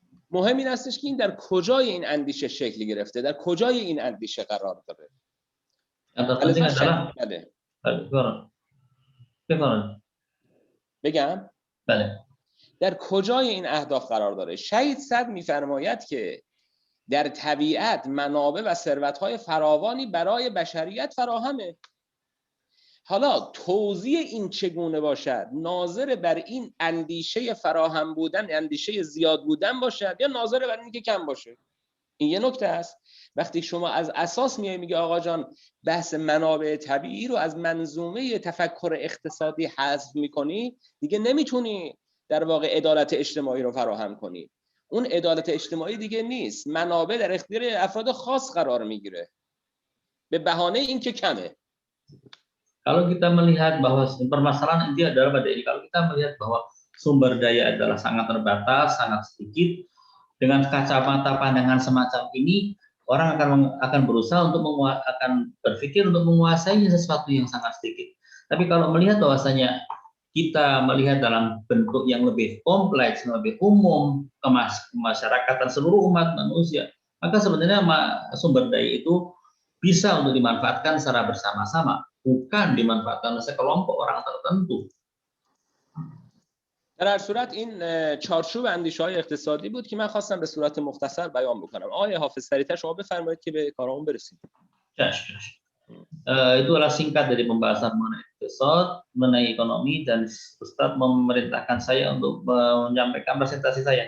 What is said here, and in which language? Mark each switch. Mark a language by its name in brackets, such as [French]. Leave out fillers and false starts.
[Persian] مهم این استش که این در کجای این اندیشه شکل گرفته، در کجای این اندیشه قرار داره. [Indonesian] Yang terpenting adalah [Persian] بگم بله در کجای این اهداف قرار داره. شهید صدر میفرماید که در طبیعت منابع و ثروت‌های فراوانی برای بشریت فراهمه. حالا توزیع این چگونه باشد؟ ناظر بر این اندیشه فراهم بودن، اندیشه زیاد بودن باشد یا ناظر بر این که کم باشه؟ این یه نکته است. وقتی شما از اساس میگه آقا جان بحث منابع طبیعی رو از منظومه تفکر اقتصادی حذف میکنی، دیگه نمیتونی در واقع عدالت اجتماعی رو فراهم کنی. اون عدالت اجتماعی دیگه نیست، منابع در اختیار افراد خاص قرار میگیره به بهانه این که کمه. [Indonesian] Kalau kita melihat bahwa permasalahan inti adalah pada ini, kalau kita melihat bahwa sumber daya adalah sangat terbatas, sangat sedikit, dengan kacamata pandangan semacam ini, orang akan berusaha untuk akan berpikir untuk menguasai sesuatu yang sangat sedikit. Tapi kalau melihat bahwasanya kita melihat dalam bentuk yang lebih kompleks, lebih umum ke masyarakat dan seluruh umat manusia, maka sebenarnya sumber daya itu bisa untuk dimanfaatkan secara bersama-sama, bukan dimanfaatkan oleh sekelompok orang tertentu. [Persian] در هر صورت این چارچوب اندیشه‌های اقتصادی بود که من خواستم به صورت مختصر بیان بکنم. آقای حافظ سریعتر شما بفرمایید که به کارمون برسیم. [Indonesian] Itu adalah singkat dari pembahasan mengenai episode, mengenai ekonomi, dan Ustadz memerintahkan saya untuk menyampaikan presentasi saya.